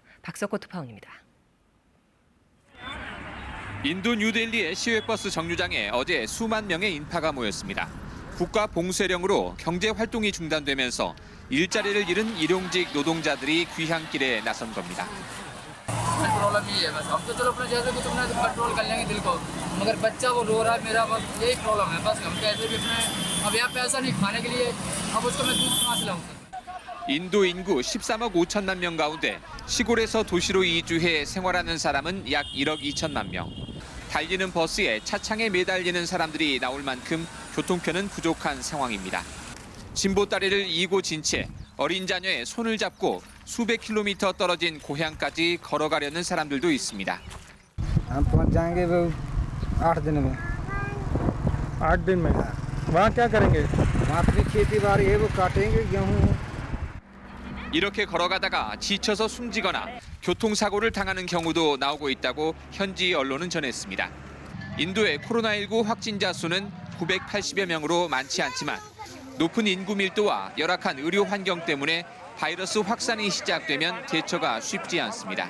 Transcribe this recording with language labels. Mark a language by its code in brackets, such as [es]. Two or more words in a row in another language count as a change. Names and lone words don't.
[ko] 박석호 특파원입니다. 인도 뉴델리의 시외버스 정류장에 어제 수만 명의 인파가 모였습니다. 국가 봉쇄령으로 경제 활동이 중단되면서 일자리를 잃은 일용직 노동자들이 귀향길에 나선 겁니다. [hi] प्रॉब्लम ही है बस अब तो चलो अपने जैसे कुछ अपना कंट्रोल कर लेंगे दिल को मगर बच्चा वो रो रहा है मेरा बस यही प्रॉब्लम है बस हम कैसे भी अपने अब यहाँ पैसा नहीं खाने के लिए अब उसको मैं दूध कहाँ से लाऊं [ko] 인도 인구 13억 5천만 명 가운데 시골에서 도시로 이주해 생활하는 사람은 약 1억 2천만 명. 달리는 버스에 차창에 매달리는 사람들이 나올 만큼 교통편은 부족한 상황입니다. 진보다리를 이고 진 채 어린 자녀의 손을 잡고 수백 킬로미터 떨어진 고향까지 걸어가려는 사람들도 있습니다. [hi] हम पहुंच जाएंगे वो 8 दिन में 8 दिन में वहाँ क्या करेंगे वहाँ अपनी खेती बाड़ी है वो काटेंगे गेहूँ [ko] 이렇게 걸어가다가 지쳐서 숨지거나 교통사고를 당하는 경우도 나오고 있다고 현지 언론은 전했습니다. 인도의 코로나19 확진자 수는 980여 명으로 많지 않지만 높은 인구 밀도와 열악한 의료 환경 때문에 바이러스 확산이 시작되면 대처가 쉽지 않습니다.